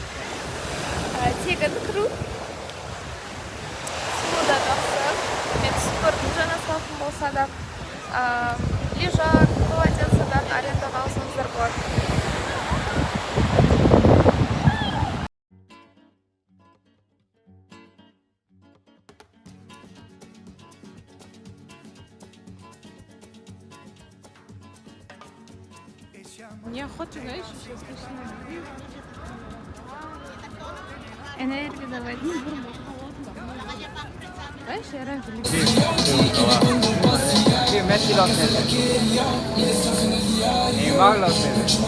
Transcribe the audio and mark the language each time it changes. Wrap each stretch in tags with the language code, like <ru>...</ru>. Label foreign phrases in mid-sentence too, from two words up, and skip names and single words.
<kk>Тегін кіру. Суы да жақсы. Мен түсіп көрдім, жаңа салқын болса да. Лежак, полотенцедан арендаға алсаңыздар болады.</kk> <ru>Неохота, знаешь, сейчас начинаю. Энергию давать. Знаешь, я раньше</ru> <es>Sí, Messi lo tiene. Neymar lo tiene.</es>